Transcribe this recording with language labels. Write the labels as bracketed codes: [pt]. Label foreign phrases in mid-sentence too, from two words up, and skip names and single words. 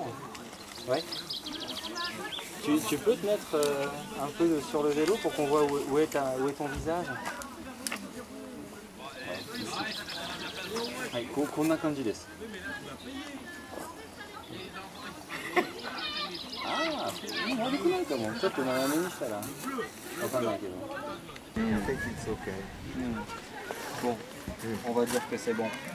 [fr] Ouais. Tu peux te mettre un peu sur le vélo pour qu'on voit où est ton visage. [ja] はい、こんな感じです。ああ、悪くないかも。ちょっと斜めにしたらわかんないけど。 [fr] Bon, on va dire que c'est bon.